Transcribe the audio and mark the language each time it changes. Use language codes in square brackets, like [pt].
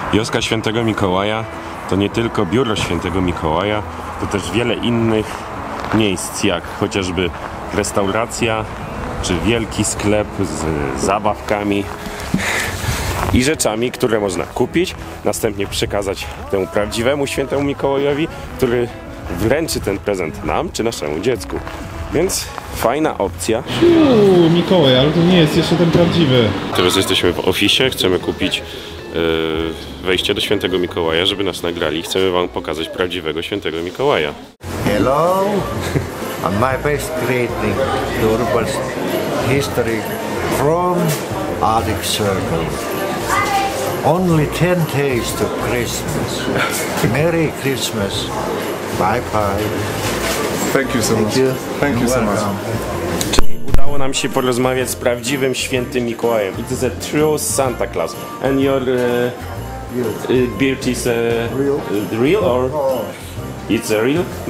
[pl] Wioska Świętego Mikołaja to nie tylko biuro Świętego Mikołaja, to też wiele innych miejsc, jak chociażby restauracja, czy wielki sklep z zabawkami i rzeczami, które można kupić, następnie przekazać temu prawdziwemu Świętemu Mikołajowi, który wręczy ten prezent nam, czy naszemu dziecku. Więc fajna opcja. Mikołaj, ale to nie jest jeszcze ten prawdziwy. Teraz jesteśmy w oficie, chcemy kupić wejście do Świętego Mikołaja, żeby nas nagrali. Chcemy wam pokazać prawdziwego Świętego Mikołaja. [en] Hello, and my best greeting to Urbal's history from Arctic Circle. Only 10 days to Christmas. Merry Christmas. Bye bye. Thank you so much. Thank you so much. [pl] Udało nam się porozmawiać z prawdziwym Świętym Mikołajem. [en] It is a true Santa Claus. And your beard is real or it's a real?